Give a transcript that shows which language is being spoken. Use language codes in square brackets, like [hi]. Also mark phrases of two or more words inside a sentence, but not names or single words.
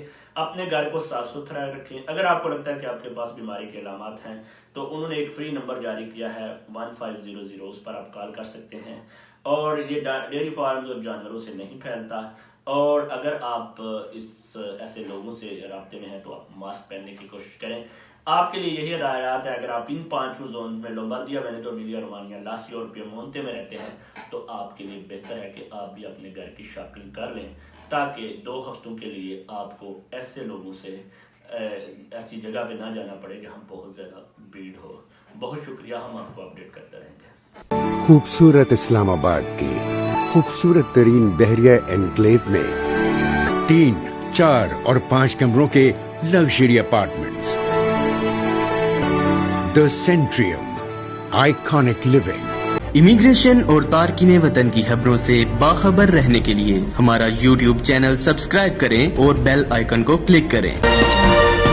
[ur] اپنے گھر کو صاف ستھرا رکھیں. اگر آپ کو لگتا ہے کہ آپ کے پاس بیماری کے علامات ہیں تو انہوں نے ایک فری نمبر جاری کیا ہے 1500، اس پر آپ کال کر سکتے ہیں. اور یہ ڈیری فارمز اور جانوروں سے نہیں پھیلتا. اور اگر آپ ایسے لوگوں سے رابطے میں ہیں تو آپ ماسک پہننے کی کوشش کریں. آپ کے لیے یہی ہدایات ہے. اگر آپ ان 5 زونز میں لومباردیا، وینیتو، ایمیلیا رومانیا، لاسیو اور پیمونتے میں رہتے ہیں تو آپ کے لیے بہتر ہے کہ آپ بھی اپنے گھر کی شاپنگ کر لیں تاکہ 2 ہفتوں کے لیے آپ کو ایسے لوگوں سے ایسی جگہ پہ نہ جانا پڑے جہاں بہت زیادہ بھیڑ ہو. بہت شکریہ. ہم آپ کو اپڈیٹ کرتے رہیں گے. خوبصورت اسلام آباد کی خوبصورت ترین بحریہ انکلیو میں 3، 4 اور 5 کمروں کے لگژری اپارٹمنٹس. [en] The Centrium, iconic living. [ur] امیگریشن اور تارکین وطن کی خبروں سے باخبر رہنے کے لیے ہمارا YouTube چینل سبسکرائب کریں اور بیل آئیکن کو کلک کریں.